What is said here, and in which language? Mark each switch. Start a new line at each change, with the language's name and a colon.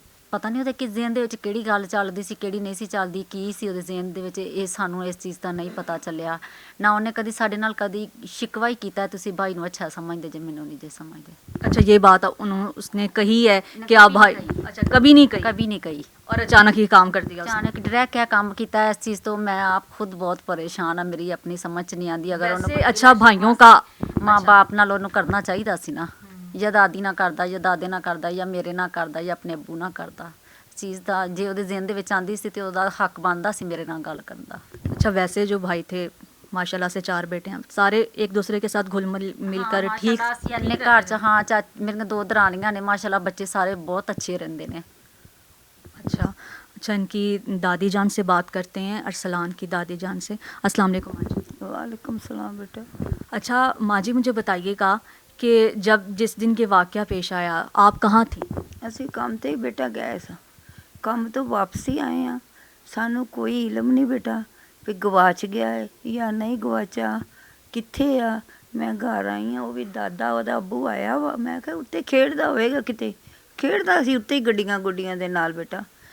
Punjabi: ਪਤਾ ਨਹੀਂ ਉਹਦੇ ਕਿਸ ਜ਼ੇਨ ਦੇ ਵਿੱਚ ਕਿਹੜੀ ਗੱਲ ਚੱਲਦੀ ਸੀ, ਕਿਹੜੀ ਨਹੀਂ ਸੀ ਚੱਲਦੀ, ਕੀ ਸੀ ਉਹਦੇ ਜ਼ੇਨ ਦੇ ਵਿੱਚ, ਇਹ ਸਾਨੂੰ ਇਸ ਚੀਜ਼ ਦਾ ਨਹੀਂ ਪਤਾ ਚੱਲਿਆ। ਨਾ ਉਹਨੇ ਕਦੀ ਸਾਡੇ ਨਾਲ ਕਦੀ ਸ਼ਿਕਵਾ ਹੀ ਕੀਤਾ ਤੁਸੀਂ ਭਾਈ ਨੂੰ ਅੱਛਾ ਸਮਝਦੇ ਜੇ, ਮੈਨੂੰ ਨਹੀਂ ਜੇ ਸਮਝਦੇ।
Hindi: अच्छा, ये बात उन्होंने उसने कही है कि आप भाई, अच्छा कभी नहीं कही, ਕभी नहीं कही। और अचानक ही काम कर दिया उसने।
Punjabi: ਅਚਾਨਕ ਡਾਇਰੈਕਟ ਕਿਆ ਕੰਮ ਕੀਤਾ ਹੈ, ਇਸ ਚੀਜ਼ ਤੋਂ ਮੈਂ ਆਪ ਖੁਦ ਬਹੁਤ ਪਰੇਸ਼ਾਨ ਆ, ਮੇਰੀ ਆਪਣੀ ਸਮਝ 'ਚ ਨਹੀਂ ਆਉਂਦੀ। ਅਗਰ ਉਹਨੂੰ
Hindi: वैसे अच्छा भाइयों का
Punjabi: ਮਾਂ ਬਾਪ ਨਾਲ ਉਹਨੂੰ ਕਰਨਾ ਚਾਹੀਦਾ ਸੀ ਨਾ, ਜਾਂ ਦਾਦੀ ਨਾਲ ਕਰਦਾ, ਜਾਂ ਦਾਦੇ ਨਾਲ ਕਰਦਾ, ਜਾਂ ਮੇਰੇ ਨਾਲ ਕਰਦਾ, ਜਾਂ ਆਪਣੇ ਅੱਬੂ ਨਾਲ ਕਰਦਾ। ਚੀਜ਼ ਦਾ ਜੇ ਉਹਦੇ ਜ਼ਿਹਨ ਦੇ ਵਿੱਚ ਆਂਦੀ ਸੀ ਤੇ ਉਹਦਾ ਹੱਕ ਬਣਦਾ ਸੀ ਮੇਰੇ ਨਾਲ ਗੱਲ ਕਰਨ ਦਾ।
Hindi: अच्छा, वैसे जो भाई थे माशाल्लाह से 4 बेटे हैं, सारे एक दूसरे के साथ घुल मिलकर ठीक
Punjabi: ਅਸੀਂ ਆਪਣੇ ਘਰ 'ਚ ਹਾਂ ਮੇਰੀਆਂ 2 ਦਰਾਣੀਆਂ ਨੇ, ਮਾਸ਼ਾਅੱਲਾ ਬੱਚੇ ਸਾਰੇ ਬਹੁਤ ਅੱਛੇ ਰਹਿੰਦੇ ਨੇ।
Hindi: अच्छा अच्छा, इनकी दादी जान से बात करते हैं, अरसलान की दादी जान से। अस्सलाम वालेकुम माँ जी। वालेकुम सलाम बेटा। अच्छा माँ जी, मुझे बताइएगा कि जब जिस दिन के वाक़या पेश आया, आप कहाँ थी?
Punjabi: ਅਸੀਂ ਕੰਮ ਤੇ ਹੀ ਬੇਟਾ ਗਏ ਸਾਂ, ਕੰਮ ਤੋਂ ਵਾਪਸੀ ਆਏ ਆ, ਸਾਨੂੰ ਕੋਈ ਇਲਮ ਨਹੀਂ ਬੇਟਾ ਵੀ ਗਵਾਚ ਗਿਆ ਹੈ ਜਾਂ ਨਹੀਂ ਗਵਾਚਾ, ਕਿੱਥੇ ਆ। ਮੈਂ ਘਰ ਆਈ ਆ, ਉਹ ਵੀ ਦਾਦਾ ਉਹਦਾ ਅੱਬੂ ਆਇਆ ਵਾ, ਮੈਂ ਕਿਹਾ ਉੱਤੇ ਖੇਡਦਾ ਹੋਵੇਗਾ, ਕਿਤੇ ਖੇਡਦਾ ਸੀ ਉੱਤੇ ਹੀ ਗੱਡੀਆਂ ਗੁੱਡੀਆਂ ਦੇ ਨਾਲ ਬੇਟਾ।